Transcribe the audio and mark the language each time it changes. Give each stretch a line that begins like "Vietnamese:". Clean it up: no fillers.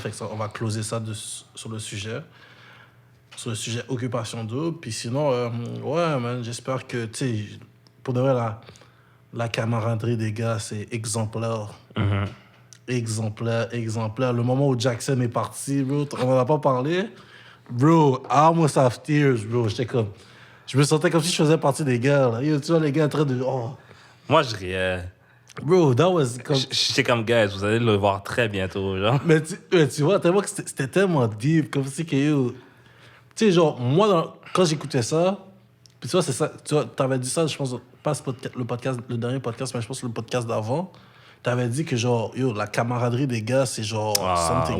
French: Fait que on va closer ça sur le sujet. Sur le sujet Occupation Double. Puis sinon, ouais, man, j'espère que, tu sais, pour de vrai, la camaraderie des gars, c'est exemplaire. Exemplaire. Le moment où Jackson est parti, bro, on n'en a pas parlé.
English: Bro, I almost have tears, bro.
French: J'étais comme... Je me sentais comme si je faisais partie des gars, là. Yo, tu vois, les gars en train de... Oh. Moi, je riais.
English: Bro, that was comme...
French: J'étais comme, guys, vous allez le voir très bientôt, genre. Mais tu vois, tellement que c'était tellement deep, comme si que yo... Tu sais, genre, moi, quand j'écoutais ça, puis tu vois, c'est ça, tu vois, t'avais dit ça, je pense, pas le dernier podcast, mais je pense le podcast d'avant, t'avais dit que, genre, yo, la camaraderie des gars, c'est genre something